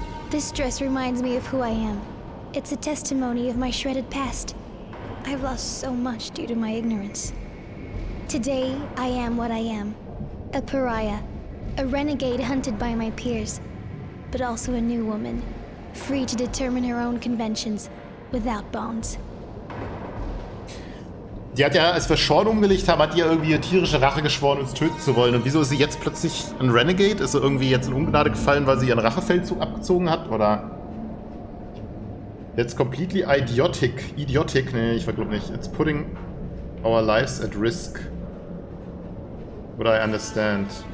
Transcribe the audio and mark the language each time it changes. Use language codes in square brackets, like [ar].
[en] This dress reminds me of who I am. It's a testimony of my shredded past. I've lost so much due to my ignorance. Today, I am what I am. A pariah. A renegade hunted by my peers. But also a new woman. Free to determine her own conventions. Without bonds. [de] Die hat ja, als wir Sean umgelegt haben, hat die ja irgendwie eine tierische Rache geschworen, uns töten zu wollen. Und wieso ist sie jetzt plötzlich ein Renegade? Ist sie irgendwie jetzt in Ungnade gefallen, weil sie ihren Rachefeldzug abgezogen hat? Oder... [en] That's completely idiotic. Idiotic? [de] Nee, ich glaube nicht. [en] It's putting our lives at risk. Would I understand?